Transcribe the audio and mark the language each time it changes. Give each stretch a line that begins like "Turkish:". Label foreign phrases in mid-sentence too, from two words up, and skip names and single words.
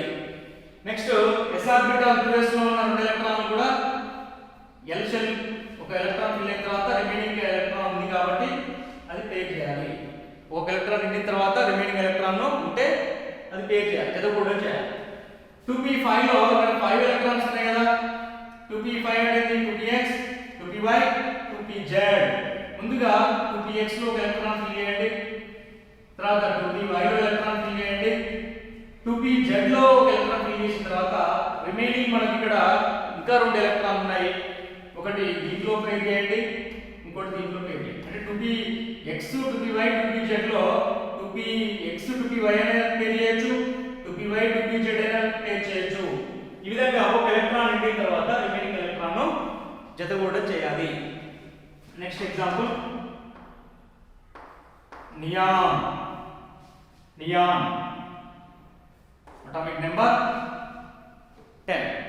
English: next s orbital 2s
Telugu: లో ఉన్న 2 ఎలక్ట్రాన్లు కూడా
English: l shell
Telugu: ఒక
English: electron fill
Telugu: అయిన తర్వాత
English: remaining electron
Telugu: ఉంది కాబట్టి అది పెయిర్ చేయాలి. ఒక ఎలక్ట్రాన్ నిండిన తర్వాత
English: remaining electron
Telugu: ఉంటే అది పెయిర్ చేయాలి, జతకూడడం చేయాలి. 2p5 లో ఇక్కడ 5 ఎలక్ట్రాన్స్ ఉన్నాయి కదా. 2p5 అనేది 2px 2py 2pz. ముందుగా 2px లో ఒక
English: electron fill
Telugu: చేయండి, తర్వాత 2py లో
English: electron fill
Telugu: చేయండి, 2pz లో ఒక
English: electron fill
Telugu: చేసిన తర్వాత రిమైనింగ్ మనకి ఇక్కడ ఇంకా 2 ఎలక్ట్రాన్లు ఉన్నాయి. ఒకటి దీంట్లో పెయిర్ చేయండి, ఇంకోటి దీంట్లో పెయిర్ చేయండి. అంటే 2px 2py 2pz లో 2px 2py అనేది పెయిర్ చేయొచ్చు, 2py 2pz అయినా పెయిర్ చేయొచ్చు. ఈ విధంగా ఒక ఎలక్ట్రాన్ నిండిన తర్వాత
English: remaining electron
Telugu: జతకూడడం చేయాలి.
English: next example neon. atomic number 10.